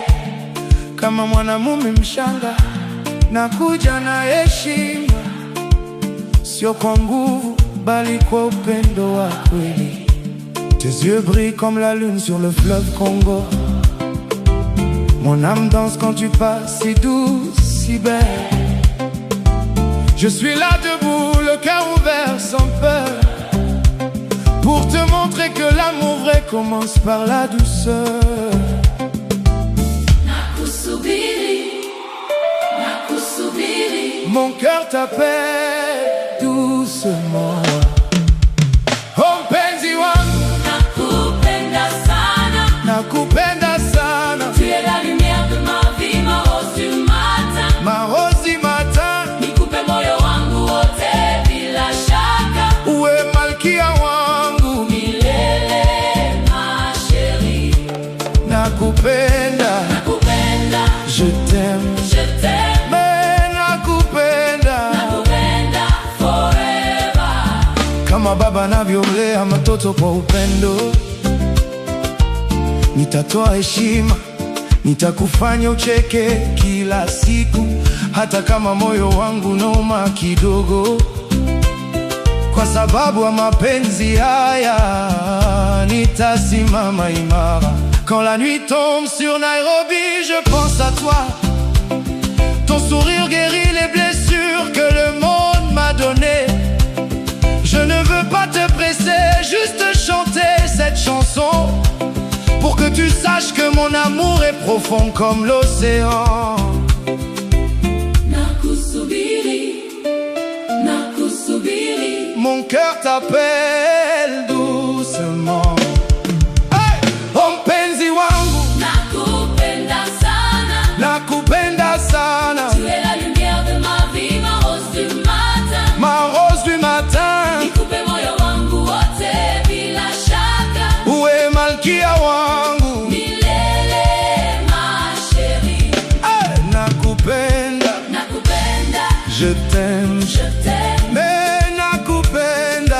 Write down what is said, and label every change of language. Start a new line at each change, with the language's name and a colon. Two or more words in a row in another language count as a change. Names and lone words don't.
Swahili: Kama mwanamume mshanga, nakuja na heshima, sio kwa nguvu bali kwa upendo wa kweli.
French: Tes yeux brillent comme la lune sur le fleuve Congo. Mon âme danse quand tu passes, si douce, si belle. Je suis là debout, le cœur ouvert, sans peur, pour te montrer que l'amour vrai commence par la douceur.
Swahili: Nakusubiri, nakusubiri.
French: Mon cœur t'appelle doucement.
Swahili: Oh mpenzi wangu, Nakupenda sana. nakupenda sana.
French: Tu es la lumière de ma vie, ma rose du matin. Ma rose du matin,
Swahili: Nikupe moyo wangu wote bila shaka. uwe malkia wangu.
French: Milele, ma chérie.
Swahili: Nakupenda, Nakupenda,
French: je t'aime. je t'aime.
Swahili: Mais nakupenda Nakupenda forever. kama baba anavyomlea mtoto kwa upendo. Nitatoa heshima, nitakufanya ucheke kila siku, hata kama moyo wangu nauma kidogo. Kwa sababu ya mapenzi haya nitasimama imara.
French: Quand la nuit tombe sur Nairobi, je pense à toi. Ton sourire guérit les blessures que le monde m'a données. Je ne veux pas te presser, juste chanter cette chanson, pour que tu saches que mon amour est profond comme l'océan.
Swahili: Nakusubiri, nakusubiri.
French: Mon cœur t'appelle doucement.
Swahili: Hey! Oh mpenzi wangu, Nakupenda sana. nakupenda sana.
French: Tu es la lumière de ma vie, ma rose du matin. Ma rose du matin,
Swahili: Nikupe moyo wangu wote bila shaka. uwe malkia wangu.
French: Milele, ma chérie.
Swahili: Hey! Nakupenda, Nakupenda,
French: je t'aime. je t'aime.
Swahili: Mais nakupenda,